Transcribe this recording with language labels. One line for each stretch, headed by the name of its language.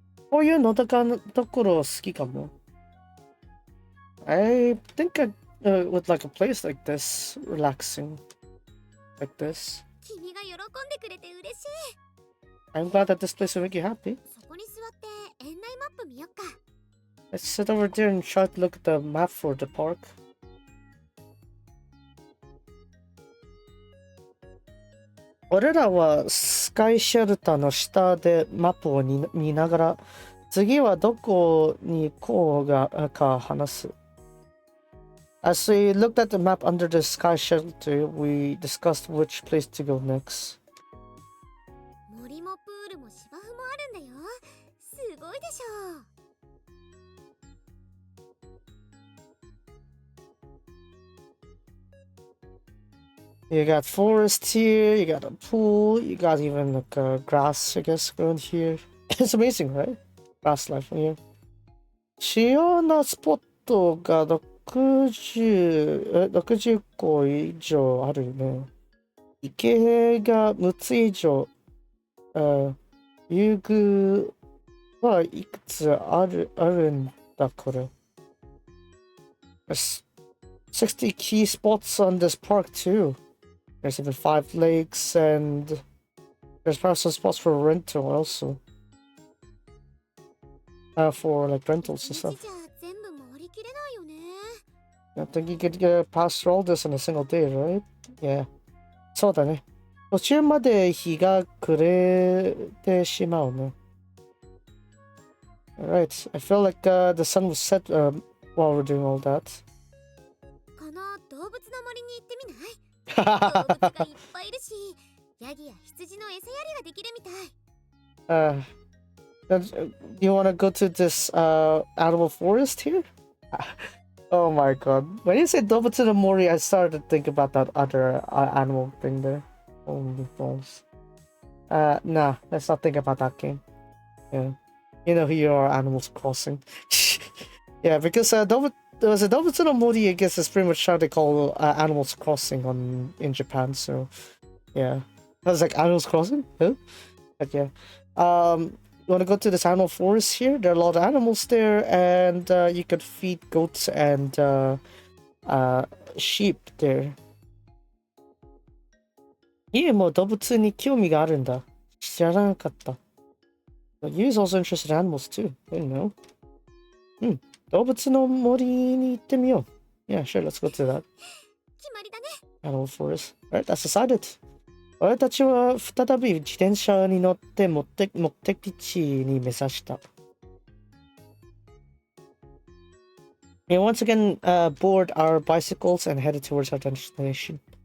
Japanese: こういうのとかのところ好きかも。
English: I think I would like a place like this, relaxing, like this.
Japanese: 君が喜んでくれて嬉しい。
English: I'm glad that this place will make you happy.
Japanese: そこに座って園内マップ見よっか。
English: Let's sit over there and try to look at the map for the park.
Japanese: 俺らはスカイシェルターの下でマップを見ながら、次はどこに行こうか話す。
English: As we looked at the map under the sky shelter, we discussed which place to go next.
Japanese: 森もプールも芝生もあるんだよ。すごいでしょ。
English: You got forest here, you got a pool, you got even like grass, I guess, growing here. It's amazing, right? Grass life here.
Japanese: 主要なスポットが60個以上あるよね。池が6つ以上。遊具はいくつあるんだこれ。
English: There's 60 key spots on this park too. There's even 5 lakes and there's perhaps some spots for rental also. For like rentals and stuff.
Japanese: じゃ全部回りきれないよね。
English: I think you could pass through all this in a single day, right?
Japanese: Yeah. そうだね。途中まで日が暮れてしまうね。
English: Alright, I feel like the sun was set while we're doing all that.
Japanese: この動物の森に行ってみない？動物がいっぱいいるし、ヤギや羊の餌やりができるみたい。
English: Do you want to go to this animal forest here? Oh my god. When you said Dobutsu no Mori, I started to think about that other animal thing there. Holy balls. Nah, let's not think about that game. Yeah. You know who you are, Animals Crossing. Yeah, because was a Dobutsu no Mori, I guess, is pretty much how they call Animals Crossing in Japan. So, yeah. I was like, Animals Crossing? Huh? But yeah. You want to go to this animal forest here? There are a lot of animals there, and you could feed goats and sheep there.
Japanese: 家も動物に興味があるんだ。知らなかった。
English: But you is also interested in animals too. I didn't know.
Japanese: 動物の森に行ってみよう。
English: Yeah, sure, let's go to that.
Japanese: 決まりだね。
English: Animal forest. Alright, that's decided.
Japanese: 俺たちは再び自転車に乗って目的地に目指した。
English: We once again board our bicycles and headed towards our destination.